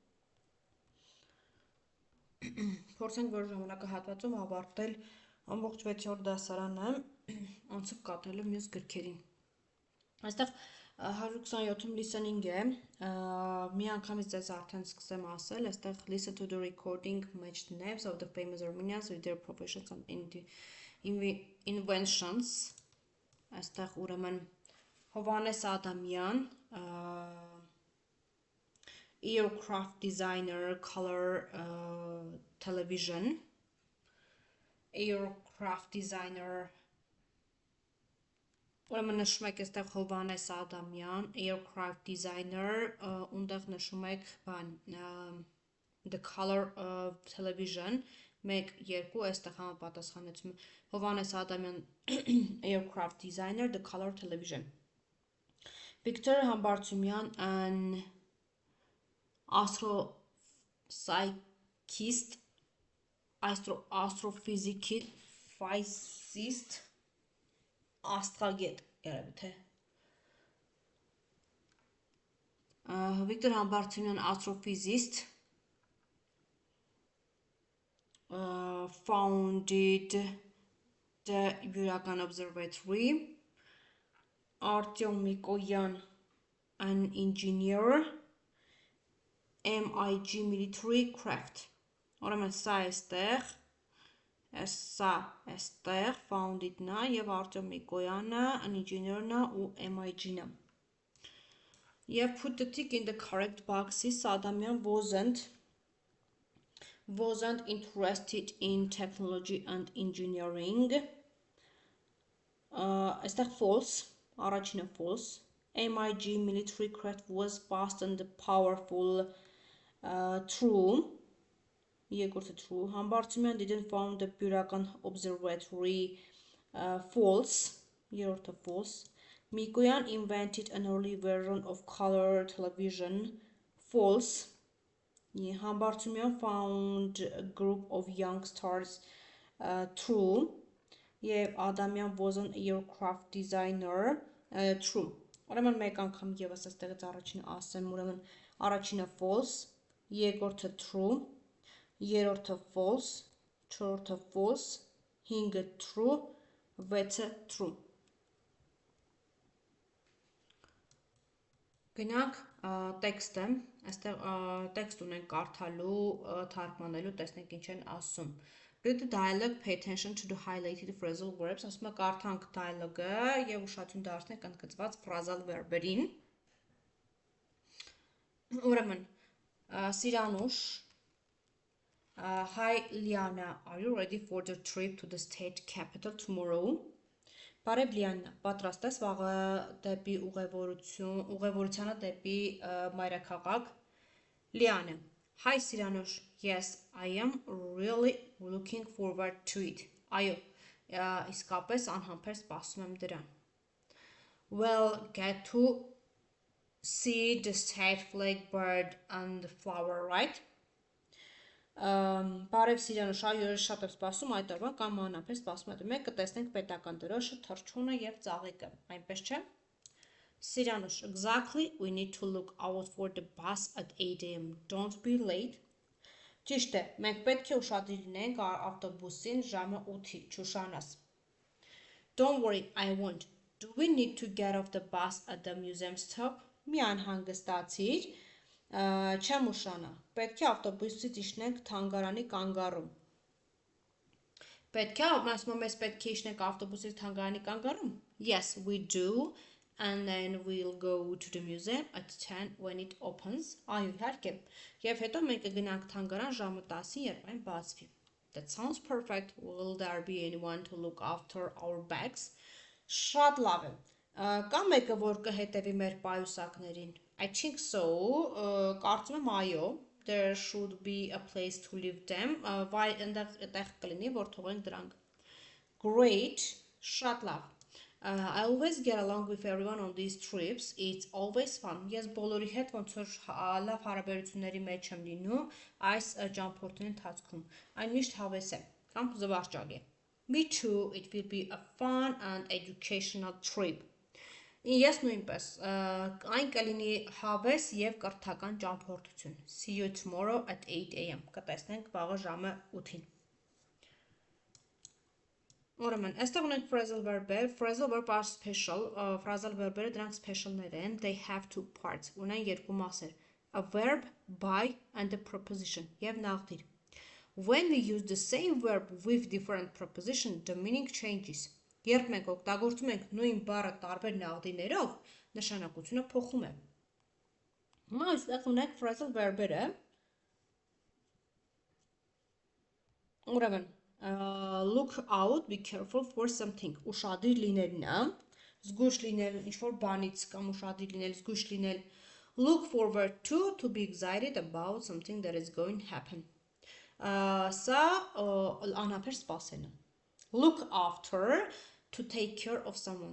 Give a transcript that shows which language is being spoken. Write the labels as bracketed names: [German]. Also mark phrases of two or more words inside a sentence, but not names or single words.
[Armenian] փորձենք որ ժամանակահատվածում ավարտել ամբողջ 6-րդ դասարանը, անցып կատրելով մյուս գրքերին։ Այստեղ 127-ում listening է, մի անգամից ձեզ արդեն սկսեմ ասել, այստեղ [English] listen to the recording, match the names of the famous Armenians with their professions and inventions, [Armenian] այստեղ ուրեմն Հովանես Ադամյան, [English] aircraft designer, color television, aircraft designer, [Armenian] ուրեմն նշում եք այստեղ Հովանես Ադամյան, [English] aircraft designer, [Armenian] ունդեղ նշում եք [English] the color of television, 1, 2, [Armenian] այստեղ համապատասխանեցում Հովանես Ադամյան, [English] aircraft designer, the color television. Victor Համբարձումյան, an astrophysicist, astrophysicist, [Armenian] աստղագետ, երևի թե։ Victor Համբարձումյան, [English] astrophysicist, founded the Յուրական Observatory, Արտյոմ Միկոյան, an engineer, MIG military craft, [Armenian] ուրեմն սա այստեղ founded-ն է և Արտյոմ Միկոյանը, [English] an engineer-ն [Armenian] է ու MIG-ն է։ Եվ [English] put the tick in the correct boxes, [Armenian] Ադամյան [English] wasn't interested in technology and engineering, այստեղ false, առաջինը false, MIG military craft was fast and powerful, true, երկրորդը true, Համբարձումյան didn't found the Յուրական Observatory, false, երրորդը false, Միկոյան invented an early version of color television, false, Համբարձումյան found a group of young stars, true, և Ադամյան was an aircraft designer, true. [Armenian] Ուրեմն մեկ անգամ ևս այստեղից առաջինը ասեմ, ուրեմն առաջինը false, երկրորդը true, երրորդը false, չորրորդը false, 5-ը true, 6-ը true։ Գնանք տեքստը, այստեղ տեքստ ունենք կարդալու, թարգմանելու, տեսնենք ինչ են ասում։ [English] Read the dialogue, pay attention to the highlighted phrasal verbs, [Armenian] ասում է կարդանք dialogue-ը և ուշադրություն դարձնենք ընդգծված [English] phrasal verb-երին։ [Armenian] Ուրեմն, Սիրանուշ, [English] Hi Liana, are you ready for the trip to the state capital tomorrow? [Armenian] Բարև Լիանա, պատրաստ ես վաղը դեպի ուղևորությանը դեպի մայրաքաղաք։ Լիանը, Hi Սիրանուշ, [English] yes, I am really looking forward to it. [Armenian] Այո, իսկապես անհամբեր սպասում եմ դրան։ [English] We'll get to see the state flag, bird and flower, right? [Armenian] Բարև Սիրանուշ, այո, շատ եմ սպասում այդ օրվան կամ անհամբեր սպասում եմ։ Մենք կտեսնենք պետական դրոշը, թռչունը և ծաղիկը, այնպես չէ։ Սիրանուշ, [English] exactly, we need to look out for the bus at 8 AM. Don't be late. [Armenian] Ճիշտ է, մենք պետք է ուշադիր լինենք ավտոբուսին ժամը 8-ի, չուշանաս։ [English] Don't worry, I won't. Do we need to get off the bus at the museum stop? [Armenian] Մի անհանգստացիր, չեմ ուշանա, պետք է ավտոբուսից իջնենք թանգարանի կանգառում։ Պետք է, ասում մեզ պետք է իջնենք ավտոբուսից թանգարանի կանգառում։ [English] Yes, we do, and then we'll go to the museum at 10 when it opens. [Armenian] Այո, իհարկե, և հետո մենք կգնանք թանգարան ժամը 10-ին, երբ այն բացվի։ [English] That sounds perfect. Will there be anyone to look after our bags? [Armenian] Շատ լավ է։ Կա մեկը, որ կհետևի մեր պայուսակներին։ [English] I think so, [Armenian] կարծում եմ այո, [English] there should be a place to leave them, [Armenian] այնտեղ կլինի, որ թողենք դրանք։ Great, շատ լավ։ [English] I always get along with everyone on these trips, it's always fun։ [Armenian] Ես բոլորի հետ ոնց որ լավ հարաբերությունների մեջ եմ լինում այս ճամփորդների ընթացքում։ Այն միշտ հավես է կամ զվարճալի է։ [English] Me too, it will be a fun and educational trip. [Armenian] Ես նույնպես այն կլինի հավես եւ կրթական ճամփորդություն. [English] See you tomorrow at 8 AM. [Armenian] Կտեսնենք վաղը ժամը 8-ին։ Ուրեմն, այստեղ ունենք [English] phrasal verb-եր, phrasal verb are special, phrasal verb-երը [Armenian] դրանք special-ներ են, [English] they have two parts, [Armenian] ունեն երկու մասեր, [English] a verb, by, and a preposition, [Armenian] եւ նաղդիր։ [English] When we use the same verb with different preposition, the meaning changes. [Armenian] Երբ մենք օգտագործում ենք նույն բառը տարբեր նաղդիներով, նշանակությունը փոխում է։ Հիմա այստեղ ունենք [English] phrasal verb-երը։ [Armenian] Ուրեմն, [English] look out, be careful for something. [Armenian] Ուշադիր լինելն է, զգույշ լինել ինչ-որ բանից կամ ուշադիր լինել, զգույշ լինել։ [English] Look forward to be excited about something that is going to happen. [Armenian] Սա անհապեր սպասելն է։ [English] Look after, to take care of someone.